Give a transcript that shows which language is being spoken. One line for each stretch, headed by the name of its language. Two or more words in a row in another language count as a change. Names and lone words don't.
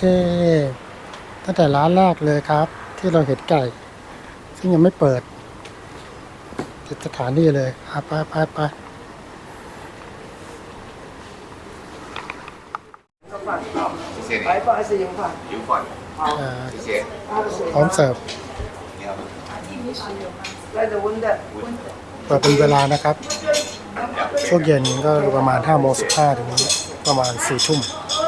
Thai: ตั้งแต่ร้านแรกเลยครับ ที่เราเห็นไก่ ซึ่งยังไม่เปิดที่สถานีเลยไป
Chinese: 谢谢你，白饭还是油饭？油饭，谢谢。
Thai: พร้อมเสิร์ฟ
Chinese: 你好，来的温的。
Thai: เปิดเป็นเวลานะครับ ช่วงเย็นก็ประมาณ5:15 ถึงประมาณ4 ทุ่ม